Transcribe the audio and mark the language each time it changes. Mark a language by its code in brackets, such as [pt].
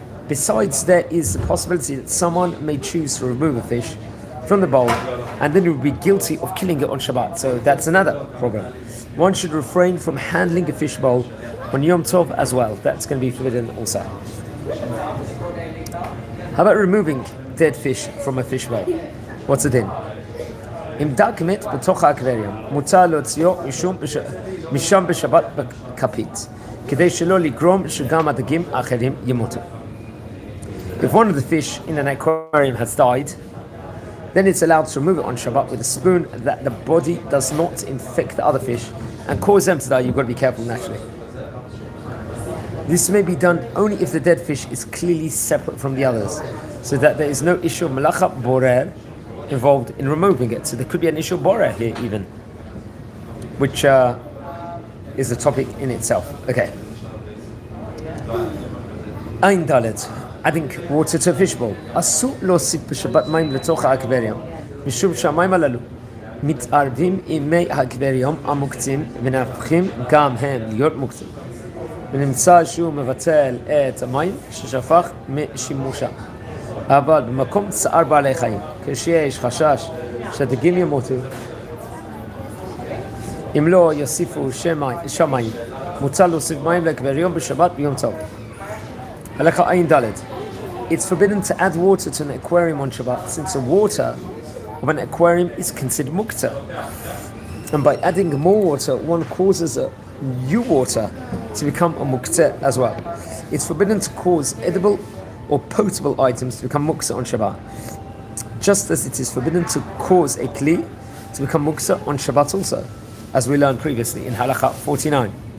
[en] Besides, there is the possibility that someone may choose to remove a fish from the bowl and then he would be guilty of killing it on Shabbat. So that's another problem. One should refrain from handling a fish bowl on Yom Tov as well. That's going to be forbidden also. How about removing dead fish from a fish bowl? What's the din? [he] אם דג מת בתוך האקווריום, מותר להוציאו משם בשבת בכפית, כדי שלא לגרום שגם הדגים האחרים ימותו. [en] If one of the fish in an aquarium has died, then it's allowed to remove it on Shabbat with a spoon that the body does not infect the other fish and cause them to die. You've got to be careful naturally. This may be done only if the dead fish is clearly separate from the others, so that there is no issue of malacha borer involved in removing it. So there could be an issue of borer here even, which is a topic in itself. Okay. Ein Dalet. Adding water to a fishbowl. [he] אסור להוסיף בשבת מים לתוך האקווריום, משום שהמים הללו מתערבים עם מי האקווריום המוקצים ונהפכים גם הם להיות מוקצים. ונמצא שהוא מבטל את המים ששפך משימושה. אבל במקום צער בעלי חיים, כשיש חשש שהדגים ימותו, אם לא יוסיפו שמים, מוצע להוסיף מים לאקווריום בשבת ביום טוב. הלכה עין ד'. [en] It's forbidden to add water to an aquarium on Shabbat, since the water of an aquarium is considered mukta. And by adding more water, one causes a new water to become a mukta as well. It's forbidden to cause edible or potable items to become mukta on Shabbat, just as it is forbidden to cause a kli to become mukta on Shabbat also, as we learned previously in Halacha 49.